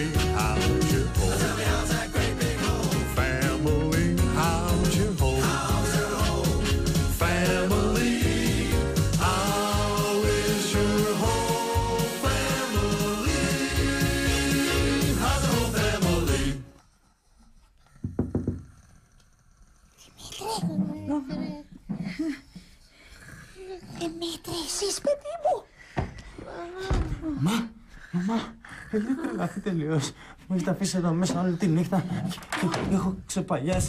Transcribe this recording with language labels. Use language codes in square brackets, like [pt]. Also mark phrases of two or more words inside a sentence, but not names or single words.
[en] How's your whole family? How's your whole family? How is your whole family? How's the whole family? [el] Δημήτρη, εσείς, παιδί μου. Μαμά, δεν τρελαθεί τελείως. Μου έχετε αφήσει εδώ μέσα όλη τη νύχτα και έχω ξεπαγιάσει.